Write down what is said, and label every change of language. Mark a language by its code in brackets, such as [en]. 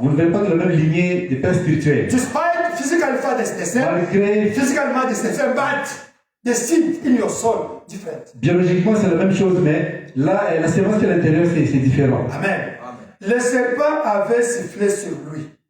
[fr] Vous ne venez pas de la même lignée des pères spirituels. [en] Despite physical father is the same, [fr] Malgré [en] physical mother is the same, but the seed in your soul different. [fr] biologiquement c'est la même chose, mais là la sémence qui est à l'intérieur c'est différent. Amen. Le serpent avait sifflé sur lui.